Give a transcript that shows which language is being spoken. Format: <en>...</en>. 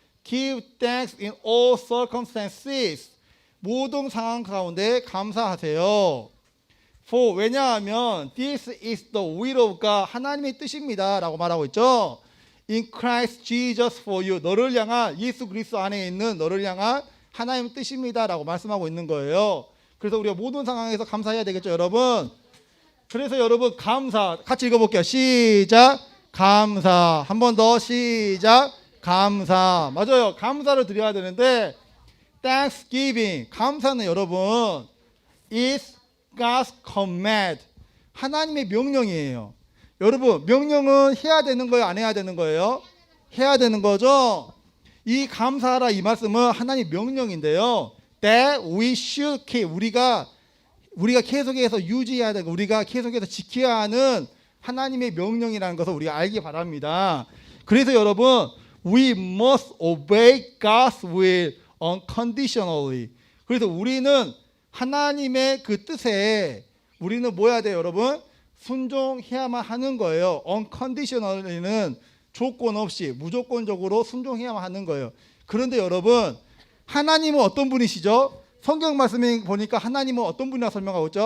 <en>Give thanks in all circumstances.</en> <ko>모든 상황 가운데 감사하세요.</ko> <en>For</en> <ko>왜냐하면</ko> <en>this is the will of God.</en> <ko>하나님의 뜻입니다라고 말하고 있죠.</ko> <en>In Christ Jesus for you.</en> <ko>너를 향한 예수 그리스도 안에 있는 너를 향한 하나님의 뜻입니다라고 말씀하고 있는 거예요. 그래서 우리가 모든 상황에서 감사해야 되겠죠, 여러분. 그래서 여러분 감사 같이 읽어볼게요. 시작. 감사. 한 번 더 시작. 감사. 맞아요. 감사를 드려야 되는데 Thanksgiving 감사는 여러분</ko> <en>is God's command.</en> <ko>하나님의 명령이에요. 여러분 명령은 해야 되는 거예요, 안 해야 되는 거예요? 해야 되는 거죠. 이 감사하라 이 말씀은 하나님의 명령인데요.</ko> <en>That we should keep.</en> <ko>우리가 계속해서 유지해야 되고 우리가 계속해서 지켜야 하는 하나님의 명령이라는 것을 우리가 알기 바랍니다. 그래서 여러분</ko> <en>we must obey God's will unconditionally.</en> <ko>그래서 우리는 하나님의 그 뜻에 우리는 뭐 해야 돼요, 여러분? 순종해야만 하는 거예요. unconditionally는 조건 없이 무조건적으로 순종해야만 하는 거예요. 그런데 여러분 하나님은 어떤 분이시죠? 성경 말씀에 보니까 하나님은 어떤 분이라고 설명하고 있죠?</ko>